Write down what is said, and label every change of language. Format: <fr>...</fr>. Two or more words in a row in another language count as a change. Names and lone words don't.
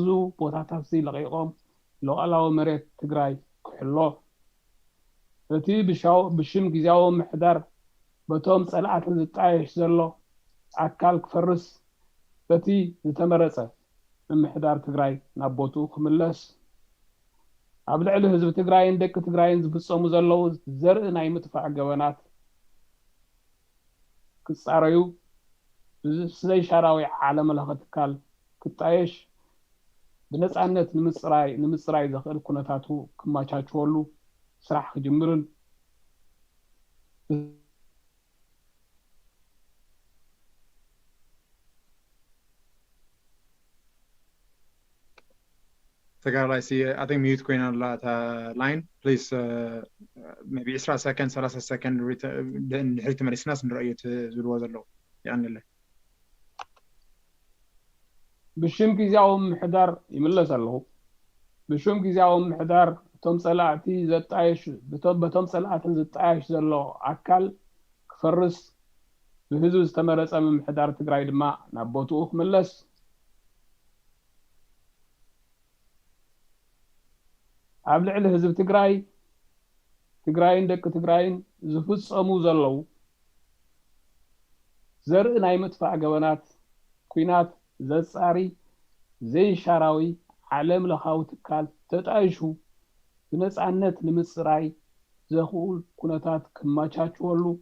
<ti>ቦታታት እዚ ለቂቖም ሉዓላዊ መሬት ትግራይ ክሕሎ እቲ ብሽም ጊዜያዊ ምሕዳር በቶም ጸላእትን ዝጣየሽ ዘሎ ኣካል ክፈርስ በቲ ዝተመረጸ ምሕዳር ትግራይ ናብ ቦትኡ ክምለስ ኣብ ልዕሊ ህዝቢ ትግራይን ደቂ ትግራይን ዝፍጸሙ ዘለዉ ዘርኢ ናይ ምጥፋእ ገበናት ክጻረዩ ብዘይ ሸራዊ ዓለም ለኸ ትካል ክጣየሽ ብነጻነት ንምጽራይ ዘኽእል ኩነታቱ ክማቻችወሉ ስራሕ ክጅምርን</ti> <en>I see, I think mute going on that line. Please, maybe 10 seconds, 30 seconds, then حلت مريسناس من رأية زلوة زلو يعني الله.</en> <ti>بشم ጊዜያዊ ምሕዳር ይምለስ ኣለሁ ብሽም ጊዜያዊ ምሕዳር ቶም ጸላእቲ ዘጣየሽ በቶም ጸላእትን ዝጣየሽ ዘሎ ኣካል ክፈርስ ብህዝቢ ዝተመረጸ ምሕዳር ትግራይ ድማ ናብ ቦትኡ ክምለስ ኣብ ልዕሊ ህዝቢ ትግራይን ደቂ ትግራይን ዝፍጸሙ ዘለዉ ዘርኢ ናይ ምጥፋእ ገበናት ኩናት ዘጻሪ ዘይሻራዊ ዓለም ለኻዊ ትካል ተጣይሹ ብነጻነት ንምጽራይ ዘኽእል ኩነታት ክማቻችወሉ</ti>